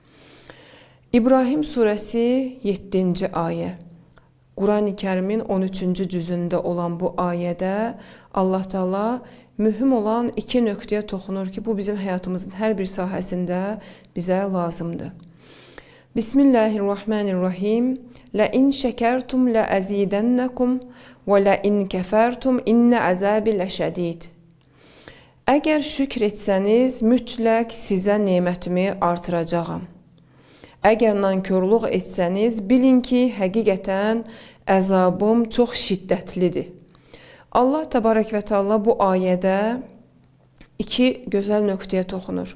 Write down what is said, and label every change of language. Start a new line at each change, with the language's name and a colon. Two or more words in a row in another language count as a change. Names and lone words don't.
Azerbaijani: İbrahim surəsi 7-ci ayə. Qurani Kərimin 13-cü cüzündə olan bu ayədə Allah Taala mühüm olan iki nöqtəyə toxunur ki, bu bizim həyatımızın hər bir sahəsində bizə lazımdır.
Arabic: بسم الله الرحمن الرحيم. لئن شكرتم لأزيدنكم ولئن كفرتم إن عذابي لشديد.
Azerbaijani: Əgər şükr etsəniz, mütləq sizə nemətimi artıracağam. Əgər nankörlük etsəniz, bilin ki, həqiqətən əzabım çox şiddətlidir. Allah Təbarək və Teala bu ayədə iki gözəl nöqtəyə toxunur.